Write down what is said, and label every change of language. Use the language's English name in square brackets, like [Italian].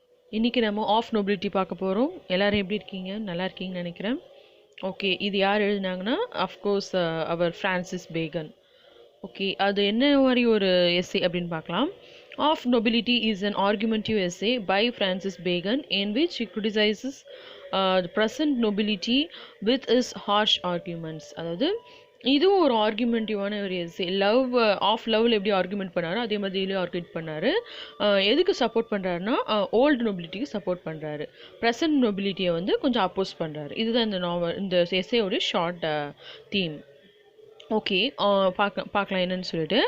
[Tamil] இன்றைக்கி நம்ம of nobility பார்க்க போகிறோம். எல்லோரும் எப்படி இருக்கீங்க? நல்லா இருக்கீங்கன்னு நினைக்கிறேன். ஓகே, இது யார் எழுதினாங்கன்னா அஃப்கோர்ஸ் அவர் ஃப்ரான்சிஸ் பேகன். ஓகே, அது என்ன மாதிரி ஒரு எஸ்ஸே அப்படின்னு பார்க்கலாம். [English] Of Nobility is an argumentative essay by Francis Bacon in which he criticizes the present nobility with his harsh arguments. [Tamil] அதாவது இதுவும் ஒரு ஆர்குமெண்டிவான ஒரு எஸ்ஸே. லவ்வில் எப்படி ஆர்குமெண்ட் பண்ணாரோ அதே மாதிரி இதுலேயும் ஆர்குமெண்ட் பண்ணார். எதுக்கு சப்போர்ட் பண்ணுறாருன்னா ஓல்டு நொபிலிட்டிக்கு சப்போர்ட் பண்ணுறாரு, ப்ரெசன்ட் நொபிலிட்டியை வந்து கொஞ்சம் அப்போஸ் பண்ணுறாரு. இதுதான் இந்த எஸ்ஸேயோட ஷார்ட் தீம். ஓகே, பார்க்கலாம் என்னன்னு சொல்லிட்டு.